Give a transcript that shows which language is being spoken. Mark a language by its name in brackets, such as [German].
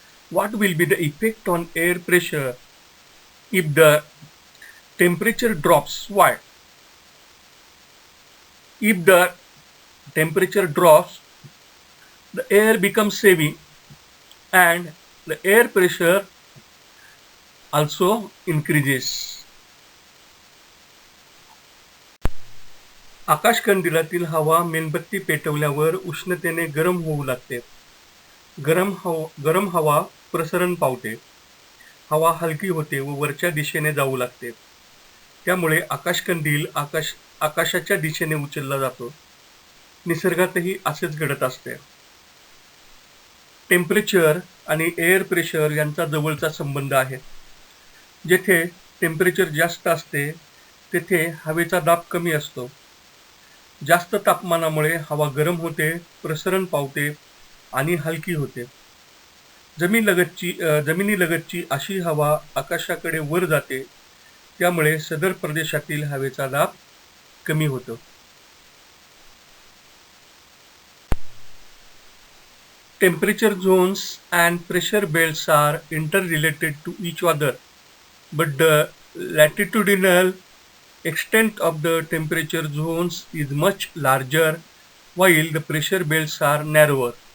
[English] What will be the effect on air pressure if the temperature drops? Why? If the temperature drops, the air becomes heavy and the air pressure also increases. [Marathi] आकाशकंदिलातील हवा मेणबत्ती पेटवल्यावर उष्णतेने गरम होऊ लागते. गरम हवा प्रसरण पावते. हवा हलकी होते व वरच्या दिशेने जाऊ लागते. त्यामुळे आकाशकंदील आकाशाच्या दिशेने उचलला जातो. निसर्गातही असेच घडत असते. टेम्परेचर आणि एअर प्रेशर यांचा जवळचा संबंध आहे. जेथे टेम्परेचर जास्त असते तेथे हवेचा दाब कमी असतो. जास्त तापमानामुळे हवा गरम होते, प्रसरण पावते आणि हलकी होते. जमिनीलगतची अशी हवा आकाशाकडे वर जाते. त्यामुळे सदर प्रदेशातील हवेचा दाब कमी होतो. [English] Temperature zones and pressure belts are interrelated to each other, but the latitudinal extent of the temperature zones is much larger while the pressure belts are narrower.